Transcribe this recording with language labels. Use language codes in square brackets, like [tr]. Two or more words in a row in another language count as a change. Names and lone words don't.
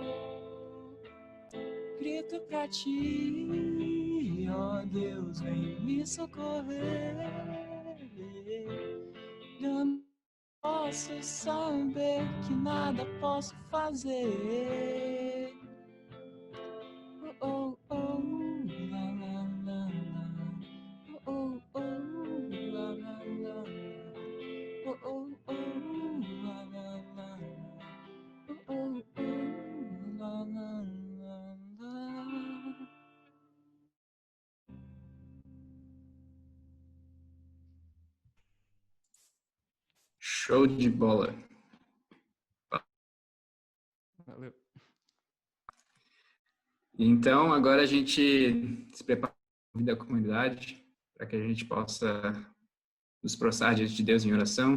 [pt] Grito pra ti, ó Deus, vem me socorrer. Olhando, posso saber que nada posso fazer. Oh, oh, oh, la, la, la, la. Oh, oh, oh, la, la, la. Oh, oh, oh, la, la, la. Oh, oh, oh, la, la, la, la. Show de bola. Valeu. Então, agora a gente se prepara para a comunidade, para que a gente possa nos prostrar diante de Deus em oração.